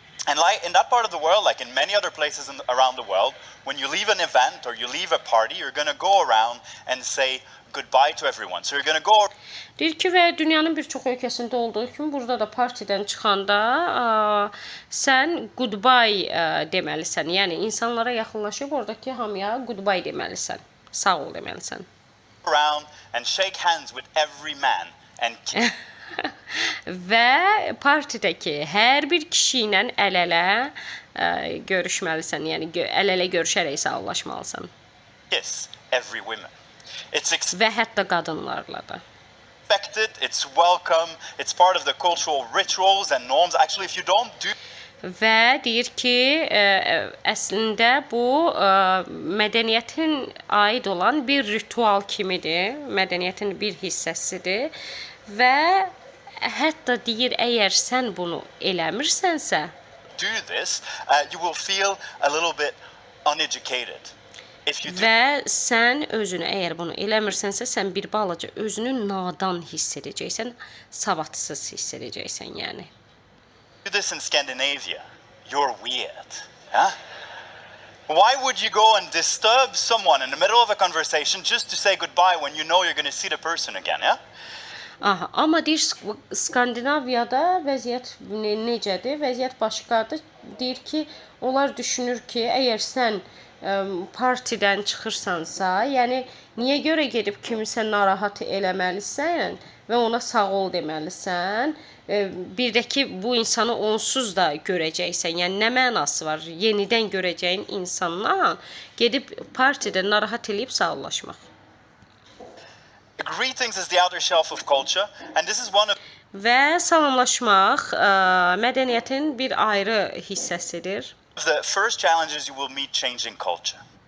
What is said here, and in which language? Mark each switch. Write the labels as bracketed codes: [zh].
[en] And like in that part of the world, like in many other places around the world, when you leave an event or you leave a party, you're going to go around and say goodbye to everyone. So you're going to go. [az] Deyir ki, və dünyanın bir çox ölkəsində olduğu kimi burada da partidən çıxanda sən goodbye deməlisən. Yəni insanlara yaxınlaşıb oradakı hamıya goodbye deməlisən. Sağ ol deməlisən. [en] Around and shake hands with every man and [az] Və partidəki hər bir kişi ilə əl-ələ görüşməlisən. Yəni əl-ələ görüşərək sağollaşmalısan. [en] kiss every woman. It's [az] Və hətta qadınlarla da. [en] expected, it's welcome, it's part of the cultural rituals and norms. Actually, if you don't do [az] Və deyir ki, əslində bu mədəniyyətin aid olan bir ritual kimidir, mədəniyyətin bir hissəsidir və hətta deyir, əgər sən bunu eləmirsənsə, [en] do this, you will feel a little bit uneducated. If you do [az] və sən özünü, əgər bunu eləmirsənsə, sən bir balaca özünü nadan hiss edəcəksən, savadsız hiss edəcəksən, yəni. [en] this in Scandinavia, you're weird. Huh? Why would you go and disturb someone in the middle of a conversation just to say goodbye when you know you're going to see the person again, yeah? [az] Aha, amma deyir, Skandinaviyada vəziyyət necədir? Vəziyyət başqadır. Deyir ki, onlar düşünür ki, əgər sən partidən çıxırsansa, yəni niyə görə gedib kimisə narahat eləməlisən və ona sağ ol deməlisən? Bir də ki, bu insanı onsuz da görəcəksən. Yəni nə mənası var? Yenidən görəcəyin insanla gedib partidə narahat eləyib sağollaşmaq. [en] Greetings is the outer shelf of culture, and this is one of [az] Və salamlaşmaq mədəniyyətin bir ayrı hissəsidir. [en] the first challenges you will meet changing culture.